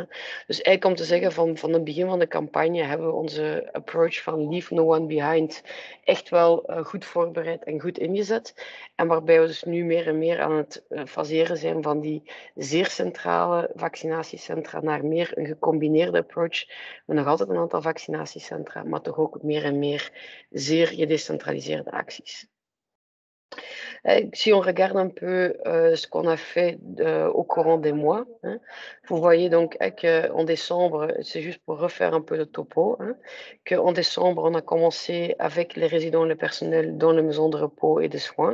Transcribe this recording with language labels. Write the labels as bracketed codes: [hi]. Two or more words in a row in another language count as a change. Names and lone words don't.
[nl] Dus eigenlijk om te zeggen, van het begin van de campagne hebben we onze approach van [en] Leave No One Behind [nl] echt wel goed voorbereid en goed ingezet. En waarbij we dus nu meer en meer aan het faseren zijn van die zeer centrale vaccinatiecentra naar meer een gecombineerde approach. Met nog altijd een aantal vaccinatiecentra, maar toch ook meer en meer zeer gedecentraliseerde acties. [fr] Si on regarde un peu ce qu'on a fait au courant des mois, vous voyez donc qu'en décembre, c'est juste pour refaire un peu le topo, qu'en décembre, on a commencé avec les résidents et le personnel dans les maisons de repos et de soins.